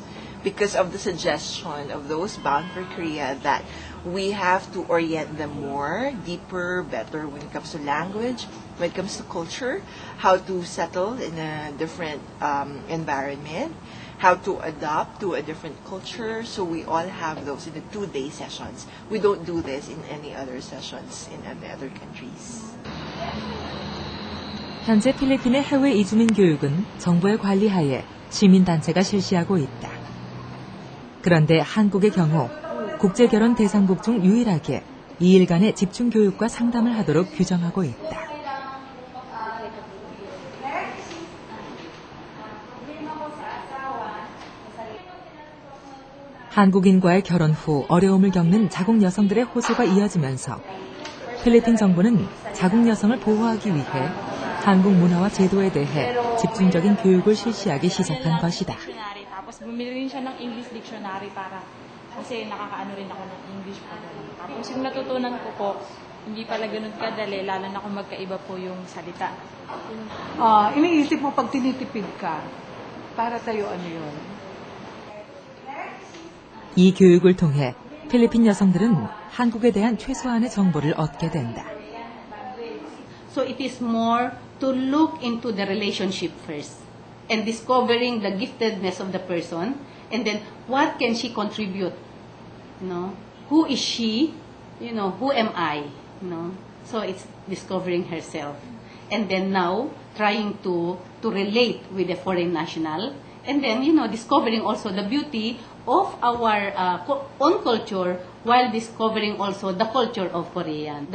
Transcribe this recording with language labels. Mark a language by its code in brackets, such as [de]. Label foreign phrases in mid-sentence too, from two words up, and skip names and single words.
[en] Because of the suggestion of those bound for Korea that we have to orient them more, deeper, better when it comes to language, when it comes to culture, how to settle in a different environment, how to adapt to a different culture. So we all have those in the 2-day sessions. We don't do this in any other sessions in any other countries. [ko] 현재 필리핀의 해외 이주민 교육은 정부의 관리하에 시민단체가 실시하고 있다. 그런데 한국의 경우 국제결혼 대상국 중 유일하게 2일간의 집중교육과 상담을 하도록 규정하고 있다. 한국인과의 결혼 후 어려움을 겪는 자국 여성들의 호소가 이어지면서 필리핀 정부는 자국 여성을 보호하기 위해 한국 문화와 제도에 대해 집중적인 교육을 실시하기 시작한 것이다. [tl] Tapos bumili rin siya ng [en] English dictionary [tl] para kasi nakakaano rin ako ng English pa. Tapos yung natutunan ko po, hindi pala ganun kadali, lalo na kung magkaiba po yung salita. Iniisip mo pag tinitipid ka, para tayo ano yun? [ko] 이 교육을 통해 필리핀 여성들은 한국에 대한 최소한의 정보를 얻게 된다. [en] So it is more to look into the relationship first and discovering the giftedness of the person, and then what can she contribute? Who is she? Who am I? So it's discovering herself, and then now trying to relate with a foreign national and then, discovering also the beauty of our own culture while discovering also the culture of Korean.